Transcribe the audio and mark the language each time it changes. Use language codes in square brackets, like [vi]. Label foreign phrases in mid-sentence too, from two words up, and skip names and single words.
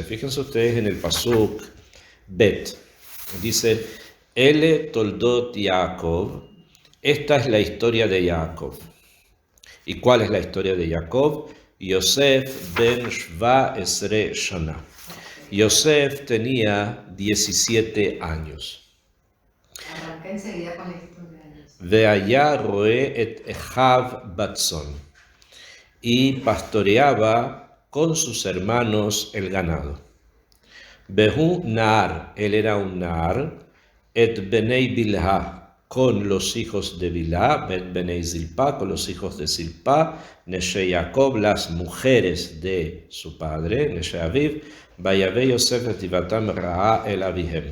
[es] Fíjense ustedes en el pasuk Bet, dice, [he] אלה תולדות יעקב, [es] esta es la historia de Jacob. ¿Y cuál es la historia de Jacob? [he] יוסף בן שבע עשרה שנה. [es] Yosef tenía 17 años. Arranca enseguida con la historia de Yosef. [he] והיה רועה את אחיו בצאן. [es] Y pastoreaba con sus hermanos el ganado. [he] והוא נער, [es] él era un nar, [he] את בני בלהה, [es] con los hijos de Bilha, [he] את בני זלפה, [es] con los hijos de Zilpa, [he] נשי יעקב, [es] las mujeres de su padre, [he] נשי אביו, ויבא יוסף את דבתם רעה אל אביהם.